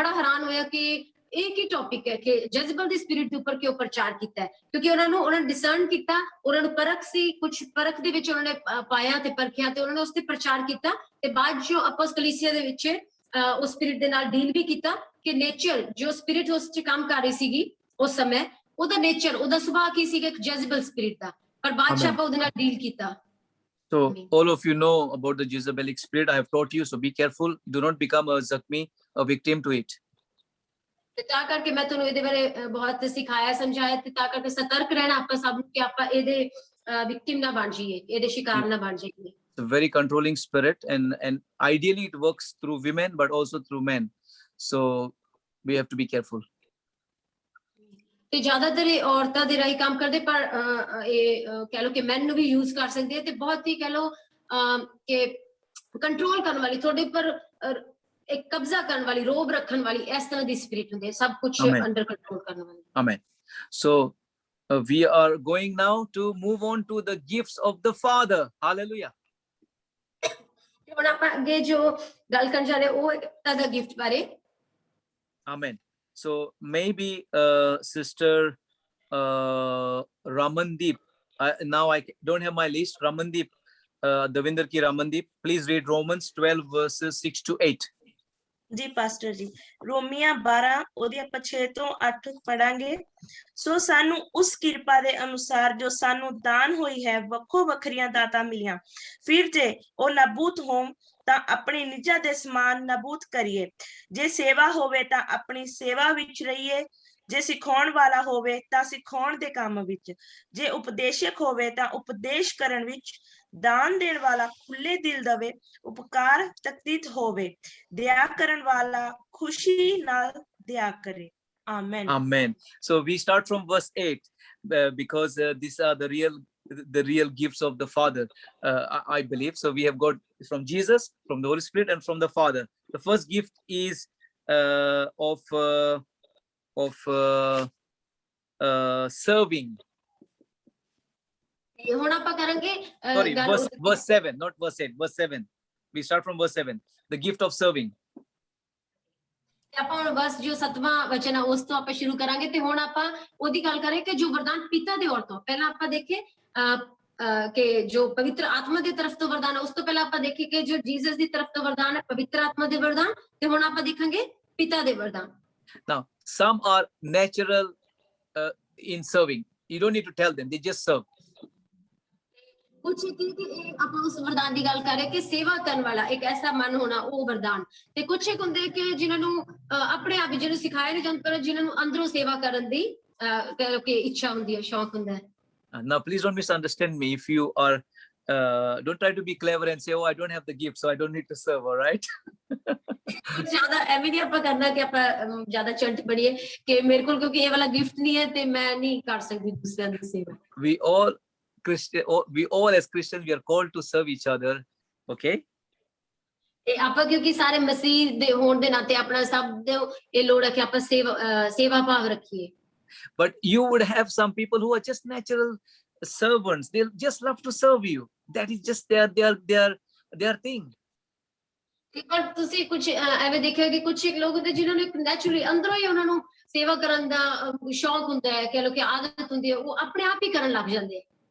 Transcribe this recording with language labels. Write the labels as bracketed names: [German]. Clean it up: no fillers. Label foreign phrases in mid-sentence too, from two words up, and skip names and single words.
[Punjabi] ਬੜਾ ਹੈਰਾਨ ਹੋਇਆ ਕਿ ਇਹ ਕੀ ਟੌਪਿਕ ਹੈ ਕਿ ਜੈਜ਼ੇਬਲ ਦੀ ਸਪਿਰਿਟ ਦੇ ਉੱਪਰ ਕਿਉਂ ਪ੍ਰਚਾਰ ਕੀਤਾ ਹੈ ਕਿਉਂਕਿ ਉਹਨਾਂ ਨੇ ਡਿਸਰਨ ਕੀਤਾ ਉਹਨਾਂ ਨੂੰ ਪਰਖ ਸੀ ਕੁਝ ਪਰਖ ਦੇ ਵਿੱਚ ਉਹਨਾਂ ਨੇ ਪਾਇਆ ਤੇ ਪਰਖਿਆ ਤੇ ਉਹਨਾਂ ਨੇ ਉਸ ਤੇ ਪ੍ਰਚਾਰ ਕੀਤਾ ਤੇ ਬਾਅਦ ਜੋ ਆਪਾਂ ਕਲੀਸਿਆ ਦੇ ਵਿੱਚ ਉਸ ਸਪਿਰਿਟ ਦੇ ਨਾਲ ਡੀਲ ਵੀ ਕੀਤਾ ਕਿ ਨੇਚਰ ਜੋ ਸਪਿਰਿਟ ਉਸ 'ਚ ਕੰਮ ਕਰ ਰਹੀ ਸੀਗੀ ਉਸ ਸਮੇਂ ਉਹਦਾ ਨੇਚਰ ਉਹਦਾ ਸੁਭਾਅ ਕੀ ਸੀਗਾ ਇੱਕ ਜੈਜ਼ੇਬਲ ਸਪਿਰਿਟ ਦਾ ਪਰ ਬਾਅਦ 'ਚ ਆਪਾਂ ਉਹਦੇ ਨਾਲ ਡੀਲ ਕੀਤਾ [English] So all of you know about the Jezebelic spirit. I have taught you, so be careful. Do not become a zakmi, a victim to it. [Punjabi] ਤੇ ਤਾਂ ਕਰਕੇ ਮੈਂ ਤੁਹਾਨੂੰ ਇਹਦੇ ਬਾਰੇ ਬਹੁਤ ਸਿਖਾਇਆ ਸਮਝਾਇਆ ਤੇ ਤਾਂ ਕਰਕੇ ਸਤਰਕ ਰਹਿਣਾ ਆਪਾਂ ਸਭ ਨੂੰ ਕਿ ਆਪਾਂ ਇਹਦੇ ਵਿਕਟਿਮ ਨਾ ਬਣ ਜਾਈਏ ਇਹਦੇ ਸ਼ਿਕਾਰ ਨਾ ਬਣ ਜਾਈਏ [English] It's a very controlling spirit, and ideally it works through women but also through men. So we have to be careful. [Punjabi] ਤੇ ਜ਼ਿਆਦਾਤਰ ਇਹ ਔਰਤਾਂ ਦੇ ਰਾਹੀਂ ਕੰਮ ਕਰਦੇ ਪਰ ਇਹ ਕਹਿ ਲਓ ਕਿ ਮੈਨ ਨੂੰ ਵੀ ਯੂਜ਼ ਕਰ ਸਕਦੇ ਆ ਤੇ ਬਹੁਤ ਹੀ ਕਹਿ ਲਓ ਕਿ ਕੰਟਰੋਲ ਕਰਨ ਵਾਲੀ ਤੁਹਾਡੇ ਉੱਪਰ ਇੱਕ ਕਬਜ਼ਾ ਕਰਨ ਵਾਲੀ ਰੋਬ ਰੱਖਣ ਵਾਲੀ ਇਸ ਤਰ੍ਹਾਂ ਦੀ ਸਪਿਰਿਟ ਹੁੰਦੀ ਹੈ ਸਭ ਕੁਝ [English] under control [Punjabi] ਕਰਨ ਵਾਲੀ [English] Amen. So we are going now to move on to the gifts of the Father. Hallelujah. [Punjabi] ਹੁਣ ਆਪਾਂ ਅੱਗੇ ਜੋ ਗੱਲ ਕਰਨ ਜਾ ਰਹੇ ਉਹ ਦਾ ਗਿਫਟ ਬਾਰੇ [English] Amen. So maybe Sister Ramandeep, now I don't have my list. Ramandeep, Davinder ki Ramandeep, please read Romans 12 verses 6 to 8. [Punjabi] ਜੀ ਪਾਸਟਰ ਜੀ ਰੋਮੀਆਂ 12 ਉਹਦੇ ਆਪਾਂ 6 ਤੋਂ 8 ਪੜਾਂਗੇ ਸੋ ਸਾਨੂੰ ਉਸ ਕਿਰਪਾ ਦੇ ਅਨੁਸਾਰ ਜੋ ਸਾਨੂੰ ਦਾਨ ਹੋਈ ਹੈ ਵੱਖੋ ਵੱਖਰੀਆਂ ਦਾਤਾਂ ਮਿਲੀਆਂ ਫਿਰ ਜੇ ਉਹ ਨਾਬੂਦ ਹੋਣ ਤਾਂ ਆਪਣੀ ਨਿੱਜਾਂ ਦੇ ਸਮਾਨ ਨਾਬੂਦ ਕਰੀਏ ਜੇ ਸੇਵਾ ਹੋਵੇ ਤਾਂ ਆਪਣੀ ਸੇਵਾ ਵਿੱਚ ਰਹੀਏ ਜੇ ਸਿਖਾਉਣ ਵਾਲਾ ਹੋਵੇ ਤਾਂ ਸਿਖਾਉਣ ਦੇ ਕੰਮ ਵਿੱਚ ਜੇ ਉਪਦੇਸ਼ਕ ਹੋਵੇ ਤਾਂ ਉਪਦੇਸ਼ ਕਰਨ ਵਿੱਚ ਦਾਨ ਦੇਣ ਵਾਲਾ ਖੁੱਲੇ ਦਿਲ ਦਵੇ ਉਪਕਾਰ ਤਕਦੀਤ ਹੋਵੇ ਦਇਆ ਕਰਨ ਵਾਲਾ ਖੁਸ਼ੀ ਨਾਲ ਦਇਆ ਕਰੇ Amen. [English] Amen. So we start from verse 8 because these are the real gifts of the Father, I believe. So we have got from Jesus, from the Holy Spirit, and from the Father. The first gift is serving. [Punjabi] ਹੁਣ ਆਪਾਂ ਕਰਾਂਗੇ [English] Sorry, verse 7, not verse 8, verse 7. We start from verse 7. The gift of serving. [Punjabi] ਆਪਾਂ ਹੁਣ ਬਸ ਜੋ 7ਵਾਂ ਵਚਨ ਹੈ ਉਸ ਤੋਂ ਆਪਾਂ ਸ਼ੁਰੂ ਕਰਾਂਗੇ ਤੇ ਹੁਣ ਆਪਾਂ ਉਹਦੀ ਗੱਲ ਕਰਾਂਗੇ ਕਿ ਜੋ ਵਰਦਾਨ ਪਿਤਾ ਦੇ ਔਰ ਤੋਂ ਪਹਿਲਾਂ ਆਪਾਂ ਦੇਖੇ ਕਿ ਜੋ ਪਵਿੱਤਰ ਆਤਮਾ ਦੀ ਤਰਫ ਤੋਂ ਵਰਦਾਨ ਹੈ ਉਸ ਤੋਂ ਪਹਿਲਾਂ ਆਪਾਂ ਦੇਖੇ ਕਿ ਜੋ ਜੀਸਸ ਦੀ ਤਰਫ ਤੋਂ ਵਰਦਾਨ ਹੈ ਪਵਿੱਤਰ ਆਤਮਾ ਦੇ ਵਰਦਾਨ ਤੇ ਹੁਣ ਆਪਾਂ ਦੇਖਾਂਗੇ ਪਿਤਾ ਦੇ ਵਰਦਾਨ [English] Now some are natural in serving. You don't need to tell them, they just serve. [Punjabi] ਕੁਛ ਕੀ ਇਹ ਆਪਾਂ ਉਸ ਵਰਦਾਨ ਦੀ ਗੱਲ ਕਰ ਰਹੇ ਕਿ ਸੇਵਾ ਕਰਨ ਵਾਲਾ ਇੱਕ ਐਸਾ ਮਨ ਹੋਣਾ ਉਹ ਵਰਦਾਨ ਤੇ ਕੁਛ ਇੱਕ ਹੁੰਦੇ ਕਿ ਜਿਨ੍ਹਾਂ ਨੂੰ ਆਪਣੇ ਆਪ ਜਿਹਨੂੰ ਸਿਖਾਇਆ ਨਹੀਂ ਜਾਂਦਾ ਪਰ ਜਿਨ੍ਹਾਂ ਨੂੰ ਅੰਦਰੋਂ ਸੇਵਾ ਕਰਨ ਦੀ ਕਹਿ ਲਓ ਕਿ ਇੱਛਾ ਹੁੰਦੀ ਹੈ ਸ਼ੌਕ ਹੁੰਦਾ ਹੈ [English] Now, please don't misunderstand me. If you are, don't try to be clever and say, "Oh, I don't have the gift, so I don't need to serve." All right? [Punjabi] ਜ਼ਿਆਦਾ ਐਵੇਂ ਨਹੀਂ ਆਪਾਂ ਕਰਨਾ ਕਿ ਆਪਾਂ ਜ਼ਿਆਦਾ ਚੰਟ ਬਣੀਏ ਕਿ ਮੇਰੇ ਕੋਲ ਕਿਉਂਕਿ ਇਹ ਵਾਲਾ ਗਿਫਟ ਨਹੀਂ ਹੈ ਤੇ ਮੈਂ ਨਹੀਂ ਕਰ ਸਕਦੀ ਦੂਸਰਿਆਂ ਦੀ ਸੇਵਾ [English] We all as Christians, we are called to serve each other. Okay? [Punjabi] ਤੇ ਆਪਾਂ ਕਿਉਂਕਿ ਸਾਰੇ ਮਸੀਹ ਦੇ ਹੋਣ ਦੇ ਨਾਤੇ ਆਪਣਾ ਸਭ ਦੇ ਇਹ ਲੋੜ ਹੈ ਕਿ ਆਪਾਂ ਸੇਵਾ ਭਾਵ ਰੱਖੀਏ [English] But you would have some people who are just natural servants. They'll just love to serve you. That is just their thing. [Punjabi] ਤੇ ਪਰ ਤੁਸੀਂ ਕੁਝ ਐਵੇਂ ਦੇਖਿਆ ਕਿ ਕੁਝ ਲੋਕ ਹੁੰਦੇ ਜਿਨ੍ਹਾਂ ਨੂੰ ਨੈਚੁਰਲੀ ਅੰਦਰੋਂ ਹੀ ਉਹਨਾਂ ਨੂੰ ਸੇਵਾ ਕਰਨ ਦਾ ਸ਼ੌਕ ਹੁੰਦਾ ਹੈ ਕਹ ਲੋ ਕਿ ਆਦਤ ਹੁੰਦੀ ਹੈ ਉਹ ਆਪਣੇ ਆਪ ਹੀ ਕਰਨ ਲੱਗ ਜਾਂਦੇ